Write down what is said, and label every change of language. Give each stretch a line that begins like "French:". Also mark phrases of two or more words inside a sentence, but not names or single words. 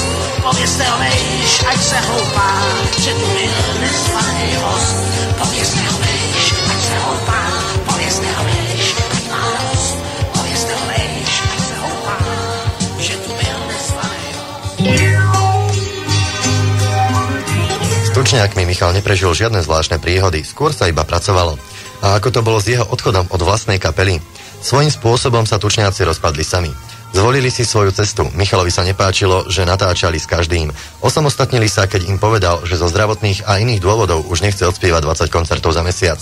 Czech: Povězte ho vejš, ať se houpá, že tu byl nezvaný host. Povězte ho vejš, ať se houpá, povězte ho vejš, ať má dost. Povězte ho vejš, ať se houpá, že tu byl nezvaný host.
Slovak: S tučňákmi Michal neprežil žiadne zvláštne príhody, skôr sa iba pracovalo. A ako to bolo s jeho odchodom od vlastnej kapely? Svojím spôsobom sa tučňáci rozpadli sami. Zvolili si svoju cestu. Michalovi sa nepáčilo, že natáčali s každým. Osamostatnili sa, keď im povedal, že zo zdravotných a iných dôvodov už nechce odspievať 20 koncertov za mesiac.